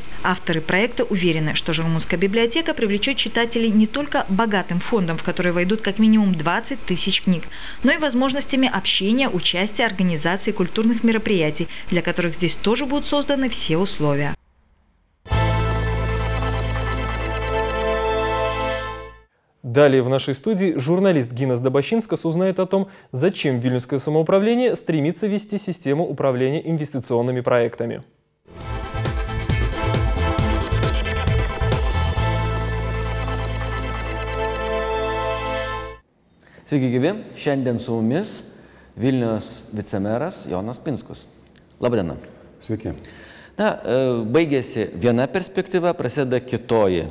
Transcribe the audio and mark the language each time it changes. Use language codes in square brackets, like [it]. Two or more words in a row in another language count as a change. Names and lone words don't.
[ru] Авторы проекта уверены, что Жирмунская библиотека привлечет читателей не только богатым фондом, в который войдут как минимум 20 тысяч книг, но и возможностями общения, участия, организации культурных мероприятий, для которых здесь тоже будут созданы все условия. Далее в нашей студии журналист Гинас Добощинскас узнает о том, зачем Вильнюсское самоуправление стремится вести систему управления инвестиционными проектами. [lt] Sveiki gyvi, šiandien su mumis Vilniaus vicemeras Jonas Pinskus. Labą dieną. Sveiki. Na, baigėsi viena perspektyva, prasideda kitoji.